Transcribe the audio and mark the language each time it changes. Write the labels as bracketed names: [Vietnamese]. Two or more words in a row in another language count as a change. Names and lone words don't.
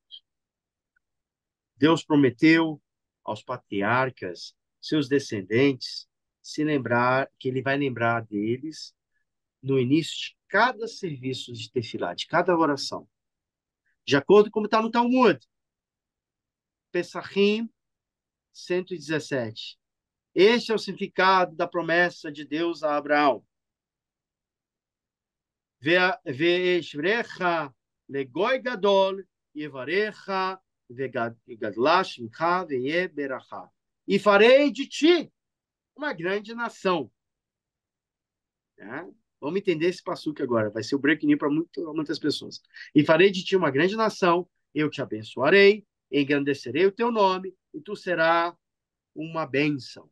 [Portuguese] Deus prometeu aos patriarcas, seus descendentes, se lembrar que ele vai lembrar deles no início de cada serviço de tefilá, de cada oração. De acordo com como está no Talmud, Pesachim 117. Este é o significado da promessa de Deus a Abraão. [Hebrew] ואעשך לגוי גדול ואברכך ואגדלה שמך והיה ברכה. [Portuguese] E farei de ti uma grande nação. Vamos entender esse passuque agora. Vai ser o [English] breaking news [Portuguese] para muitas pessoas. E farei de ti uma grande nação, eu te abençoarei, engrandecerei o teu nome, e tu serás uma bênção.